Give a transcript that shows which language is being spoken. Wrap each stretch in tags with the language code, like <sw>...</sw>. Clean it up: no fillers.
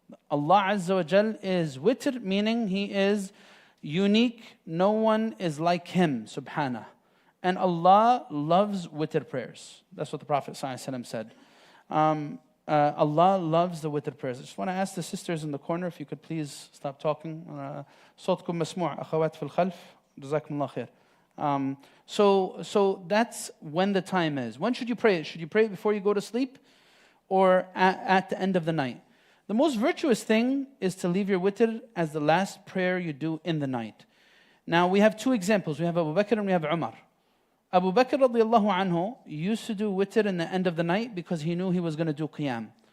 <en>Allah Azza wa Jal is witr, meaning He is unique. No one is like Him, subhanah. And Allah loves witr prayers. That's what the Prophet ﷺ said. Allah loves the witr prayers. I just want to ask the sisters in the corner if you could please stop talking.</en> <ar>صوتكم مسموع أخوات في الخلف جزاكم الله خير.</ar> <en>So that's when the time is. When should you pray it? Should you pray it before you go to sleep, or at the end of the night? The most virtuous thing is to leave your witr as the last prayer you do in the night. Now we have 2 examples. We have Abu Bakr and we have Umar. Abu Bakr radiallahu anhu used to do witr in the end of the night because he knew he was going to do qiyam.</en>